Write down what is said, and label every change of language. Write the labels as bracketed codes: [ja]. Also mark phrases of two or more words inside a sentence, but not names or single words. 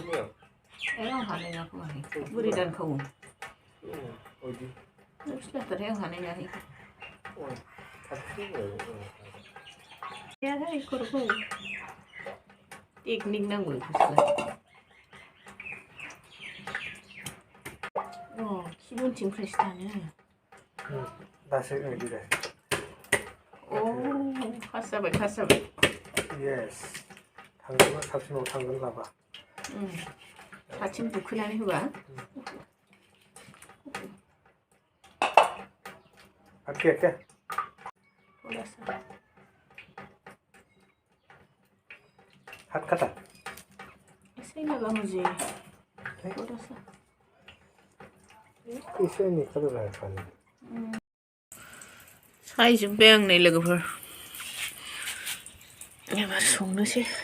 [brx] आं हानाय नङा खोमाहाय बोरै दानखावो फिस्लाथारहाय आं हानाय नङाहाय खर'खौ टेकनिक नांगौ फिस्ला खिबुनथिंफ्रायसो दानो दासो ओइदिरे पास जाबाय येस थांगोन साबसिनाव थांगोन लाबा साथिं बुखोनानै होबा [hi] क्या हाथ काटा ऐसे लगा मुझे थोड़ा सा इसे निकल रहा है पानी [brx] सायजोब्बाय आं नै लोगोफोर एबार संनोसै